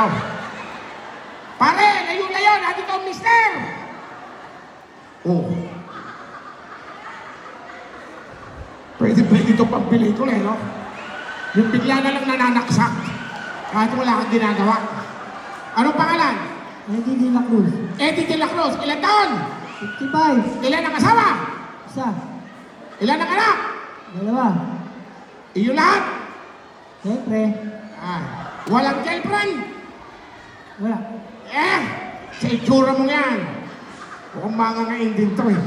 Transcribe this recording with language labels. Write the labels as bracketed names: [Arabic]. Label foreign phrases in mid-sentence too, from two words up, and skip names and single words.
[Filipino] Pare, layo-layo, nandito ang mister! Oh. Pwede ito pang pelikula, no? Yung bigla na lang nananaksak. Kahit wala kang ginagawa. Anong pangalan? Eddie de la Cruz. Eddie de la Cruz. Ilan taon? 55. Ilan ang asawa? Isa. Ilan ang anak? 2. Iyo lahat? Siyempre. Walang girlfriend? Wala. Sa itsura mo yan. Mukhang mangangain din to eh.